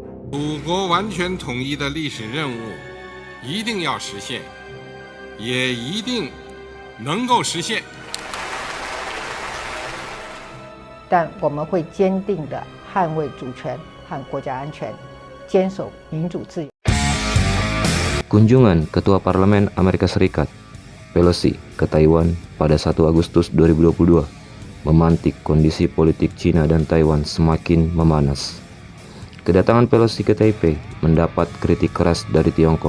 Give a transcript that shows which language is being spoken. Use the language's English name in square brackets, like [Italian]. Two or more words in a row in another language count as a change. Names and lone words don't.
[Chinese] 祖国完全统一的历史任务一定要实现，也一定能够实现。但我们会坚定地捍卫主权和国家安全，坚守民主自由。 [Indonesian] Kunjungan Ketua Parlemen Amerika Serikat Pelosi ke Taiwan pada 1 Agustus 2022 memantik kondisi politik Cina dan Taiwan semakin memanas. Kedatangan Pelosi ke Taipei mendapat kritik keras dari Tiongkok.